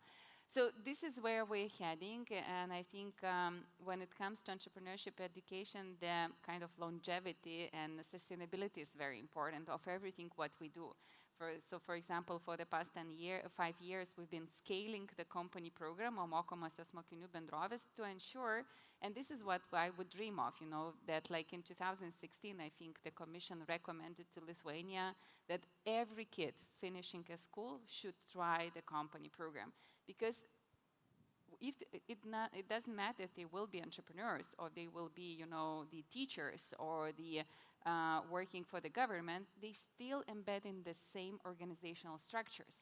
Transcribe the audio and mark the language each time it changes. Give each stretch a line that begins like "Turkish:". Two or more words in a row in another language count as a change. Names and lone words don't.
English: So this is where we're heading, and I think when it comes to entrepreneurship education, the kind of longevity and sustainability is very important of everything what we do. So for example, for the past 5 years, we've been scaling the company program,
Lithuanian: mokomosios mokinių bendrovės,
English: to ensure, and this is what I would dream of, you know, that like in 2016, I think the Commission recommended to Lithuania that every kid finishing a school should try the company program. Because if it doesn't matter if they will be entrepreneurs or they will be, you know, the teachers or the working for the government, they still embed in the same organizational structures.